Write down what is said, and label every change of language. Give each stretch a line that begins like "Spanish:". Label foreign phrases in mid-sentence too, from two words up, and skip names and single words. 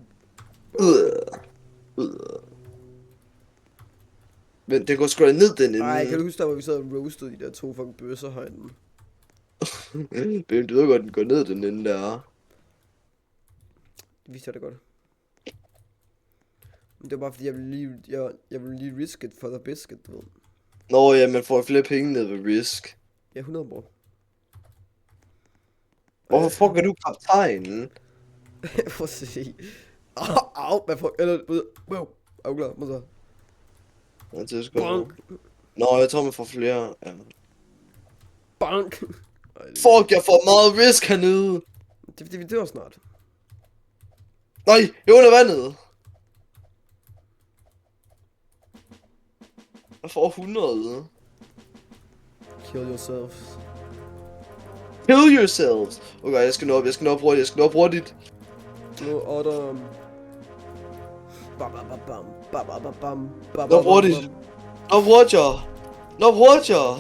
Danish: Men det går sgu da ned den Ej, kan du ende. huske der, hvor vi sad og roastede de der to fucking bøsser herinde? Bim, du ved godt, den går ned den ende der. Det vidste jeg da godt. Men det var bare fordi, jeg ville lige
English: risk it for the biscuit,
Danish: du ved. Nå ja, man får flere penge ned ved Risk. Ja, 100 bro. Hvorfor fuck er du kaptajnen? For at se. Au, hvad fuck, eller, wow, er du klar, må så. Ja, det er sgu da. Bonk, Nå, jeg tror man får flere. Ja. bonk. Fuck, jeg får meget Risk hernede. Det er fordi, vi dør snart. Nej, jeg er under vandet. Jeg får 100.
English: Kill yourselves. Kill yourselves.
Danish: Okay, jeg skal nå op hurtigt. Nu order... Bam, bam, bam, bam, bam, bam, bam, bam, Nå hurtigt. Nå hurtigere.